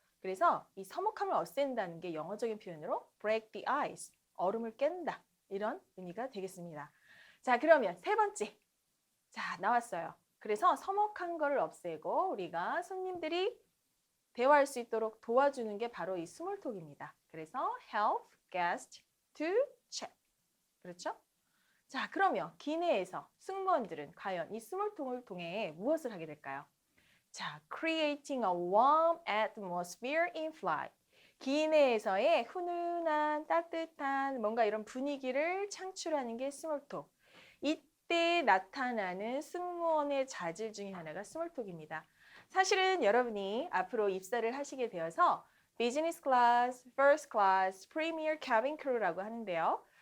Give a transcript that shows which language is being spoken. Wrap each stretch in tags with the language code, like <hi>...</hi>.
<ko>그래서 이 서먹함을 없앤다는 게 영어적인 표현으로</ko> <en>break the ice,</en> <ko>얼음을 깬다 이런 의미가 되겠습니다. 자, 그러면 세 번째. 자, 나왔어요. 그래서 서먹한 거를 없애고 우리가 손님들이 대화할 수 있도록 도와주는 게 바로 이 스몰톡입니다. 그래서</ko> <en>help guest to chat.</en> <ko>그렇죠? 자, 그러면 기내에서 승무원들은 과연 이 스몰톡을 통해 무엇을 하게 될까요?</ko> <en>자, creating a warm atmosphere in flight.</en> <ko>기내에서의 훈훈한 따뜻한 뭔가 이런 분위기를 창출하는 게 스몰톡. 이때 나타나는 승무원의 자질 중에 하나가 스몰톡입니다. 사실은 여러분이 앞으로 입사를 하시게 되어서 비즈니스 클래스, 퍼스트 클래스, 프리미어 캐빈 크루라고 하는데요.</ko>